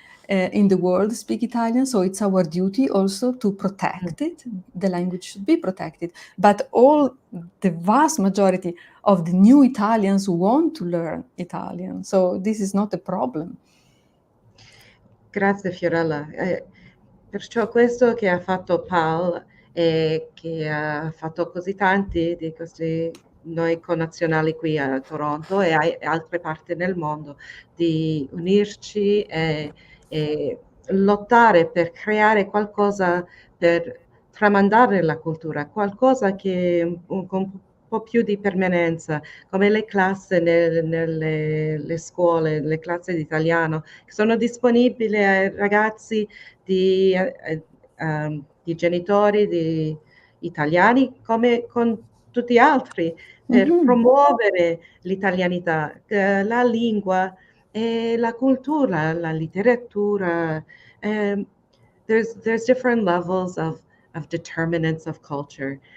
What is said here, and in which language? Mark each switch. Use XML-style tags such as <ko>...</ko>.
<en>in the world speak Italian, so it's our duty also to protect it. The language should be protected. But the vast majority of the new Italians want to learn Italian, so this is not a problem.</en> <it>Grazie Fiorella. Perciò questo che ha fatto Paul e che ha fatto così tanti di questi noi connazionali qui a Toronto e altre parti nel mondo, di unirci e lottare per creare qualcosa, per tramandare la cultura, qualcosa che con un po' più di permanenza, come le classi nelle scuole, le classi di italiano, che sono disponibili ai ragazzi di genitori di italiani come con tutti gli altri, per promuovere l'italianità, la lingua e la cultura, la letteratura.</it> <en>There's different levels of determinants of culture.</en>